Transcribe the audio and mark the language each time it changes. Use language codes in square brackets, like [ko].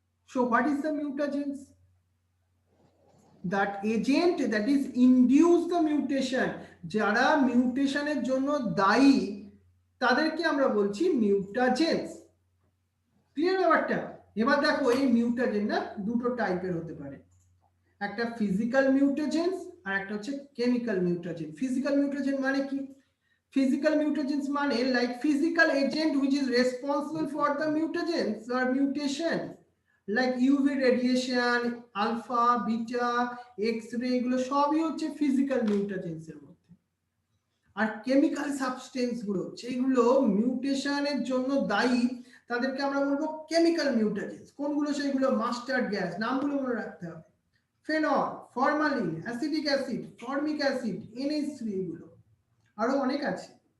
[en] So what is the mutagens? that agent that is induce the mutation, [bn] যারা মিউটেশনের জন্য দায়ী তাদেরকে আমরা বলছি মিউটাজেন্স। ক্লিয়ার ব্যাপারটা? এবার দেখো এই মিউটাজেন না দুটো টাইপের হতে পারে, একটা ফিজিক্যাল মিউটাজেন্স আর একটা হচ্ছে কেমিক্যাল মিউটাজেন। [en] physical mutagen [bn] মানে কি, [en] physical mutagens মানে like physical agent which is responsible for the mutagens or mutation, like UV radiation, alpha, beta, x-ray, [bn] এগুলো সবই হচ্ছে [en] physical mutagens এর মধ্যে। [bn] আর কেমিক্যাল সাবস্টেন্স গুলো যেগুলো মিউটেশনের জন্য দায়ী তাদেরকে আমরা বলবো কেমিক্যাল মিউটাজেন্স। কোনগুলো? সেগুলো মাস্টার্ড গ্যাস, নামগুলো মনে রাখতে হবে, phenol, formalin, acetic acid, formic acid, NH3, এগুলো আরো অনেক আছে।